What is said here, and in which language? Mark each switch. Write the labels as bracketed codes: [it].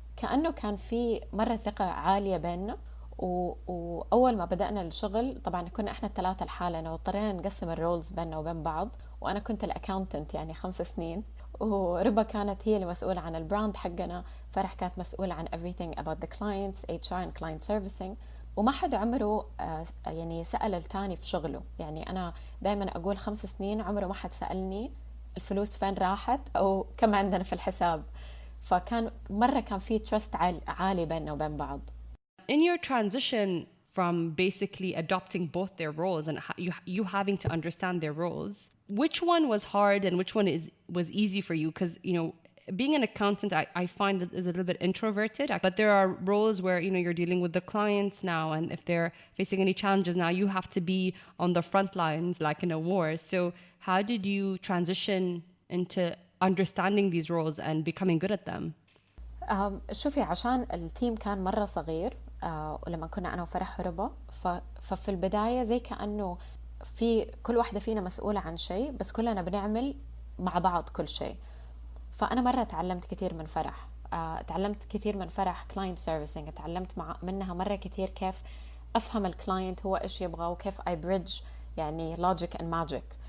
[ar] كأنه كان في مرة ثقة عالية بيننا. وأول ما بدأنا الشغل طبعا كنا إحنا الثلاثة لحالنا واضطرينا نقسم الرولز بيننا وبين بعض، وأنا كنت الأكاونتنت يعني 5 سنين، وربا كانت هي المسؤولة عن البراند حقنا، فرح كانت مسؤولة عن [en] everything about the clients HR and client servicing. [ar] وما حد عمره يعني سأل التاني في شغله، يعني أنا دايما أقول 5 سنين عمره ما حد سألني الفلوس فين راحت أو كم عندنا في الحساب. فكان مرة كان في trust عالي بيننا وبين بعض. [en] In your transition from basically adopting both their roles and you having to understand their roles, which one was hard and which one was easy for you? Because, you know, being an accountant, I find it is a little bit introverted, but there are roles where, you know, you're dealing with the clients now, and if they're facing any challenges now, you have to be on the front lines like in a war. So how did you transition into understanding these roles and becoming good at them? [ar] شوفي، عشان التيم كان مرة صغير، ولما كنا أنا وفرح وربا، ففي البداية زي كأنه في كل واحدة فينا مسؤولة عن شيء، بس كلنا بنعمل مع بعض كل شيء. فأنا مرة تعلمت كثير من فرح، تعلمت كثير من فرح [en] client servicing، [ar] تعلمت منها مرة كثير كيف أفهم الكلاينت هو إيش يبغى وكيف [en] I bridge [ar] يعني [en] logic and magic.